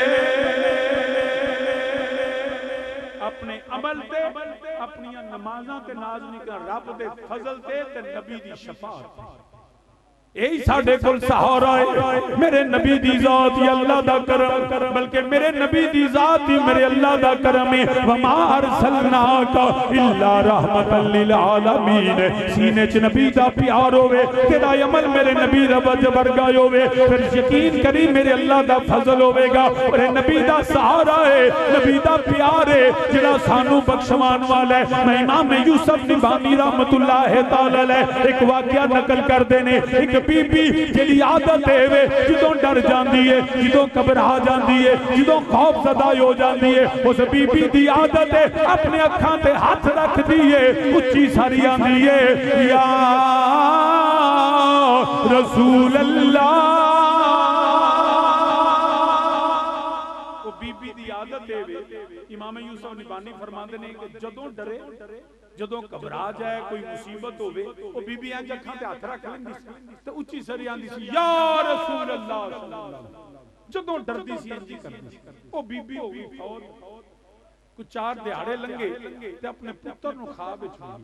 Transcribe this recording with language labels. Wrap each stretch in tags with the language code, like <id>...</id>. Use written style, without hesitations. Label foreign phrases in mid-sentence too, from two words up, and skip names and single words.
<pa>اپنے عمل تے اپنیاں نمازاں تے ناز نہیں کر، رب دے فضل تے نبی دی شفاعت. ایہی ساڈے کول سہارا ہے، میرے نبی دی ذات ہی اللہ دا کرم، بلکہ میرے نبی دی ذات ہی میرے اللہ دا کرم ہے.</pa> <ar>وما أرسلناك إلا رحمة للعالمين.</ar> <pa>سینے چ نبی دا پیار ہووے، تیرا عمل میرے نبی دا ورگا ہووے، فیر یقین کریں میرے اللہ دا فضل ہووے گا. میرے نبی دا سہارا ہے، نبی دا پیار ہے جیہڑا سانوں بخشوان والا ہے. میں امام یوسف نبانی</pa> <ar>رحمة الله تعالى عليه</ar> <pa>اک واقعہ نقل کردے نیں. اک بی بی جیہدی عادت ہے جدوں ڈر جاتی ہے، جدوں گھبرا جاتی ہے، جدوں خوفزدہ ہو جاتی ہے، اس بی بی کی عادت ہے اپنے اکھاں تے ہتھ رکھتی ہے، اچی ساری آندی ہے</pa> <ar>يا رسول الله.</ar> <pa>او بی بی کی عادت ہے. امام یوسف نبانی فرماتے نیں کہ جدوں ڈرے، جدوں گھبرا جائے، کوئی مصیبت ہووے، او بی بی انج اکھاں تے ہتھ رکھ لیندی سی تے اچی سری آندی سی</pa> <ar>يا رسول الله.</ar> <pa>جدوں ڈردی سی انج کردی سی۔ او بی بی ہو گئی فوت. کجھ 4 دیہاڑے لنگھے تے اپنے پتر نوں خواب وچ ہوئی.</pa>